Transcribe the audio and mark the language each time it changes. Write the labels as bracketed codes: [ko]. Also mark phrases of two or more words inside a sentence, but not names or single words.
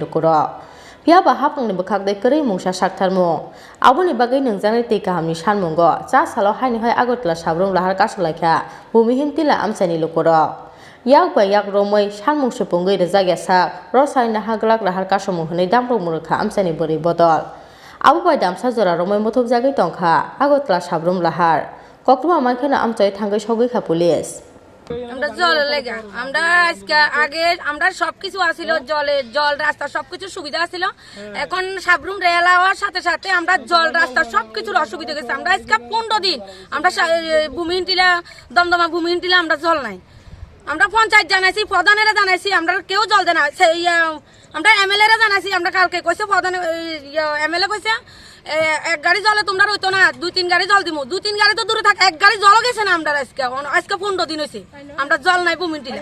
[trp] Lukurok Piaba Hapung Bakak de Kuri Mungsha Saktarmo Abu Nibagai Nwngjaknai Twikahamni Sanmungo Salo Hai Agartala Sabroom Lahar Kasulaikha Bhumihin Tilla Amchaini Lukurok Yak by Yak Romai Sanmung Supungai the Zagasa Rosai Nahaglak Lahar Kasumuhane Damro Muraka Amchaini Buri Bodol Abu by Damsa Zora Romai Mutub Zaki Tonka Agartala Sabroom Lahar Koktuma Makana Amchai Tanga Shogika Police [bn] আমরা জল লেগে আমরা আজকে আগে আমরা সবকিছু আছিল জল রাস্তা সবকিছু সুবিধা ছিল এখন সাবরুম রেল হওয়ার সাথে সাথে আমরা জল রাস্তা সবকিছুর অসুবিধা গেছে আমরা আজকে 15 দিন আমরা ভূমিহীন টিলা দমদমা ভূমিহীন টিলা আমরা জল নাই আমরা পঞ্চায়েত জানাইছি প্রধানেরা জানাইছি আমরা কেউ জল দেয় না আমরা এমএলএ রা জানাইছি আমরা কালকে কইছে প্রধান এমএলএ কইছে এক গাড়ি জলে তোমরা রইতো না 2-3 গাড়ি জল দিমু 2-3 গাড়ি তো দূরে থাক এক গাড়ি জল গেছে না আমরা আজকে 15 দিন হইছে আমরা জল নাই ভূমিহীন টিলা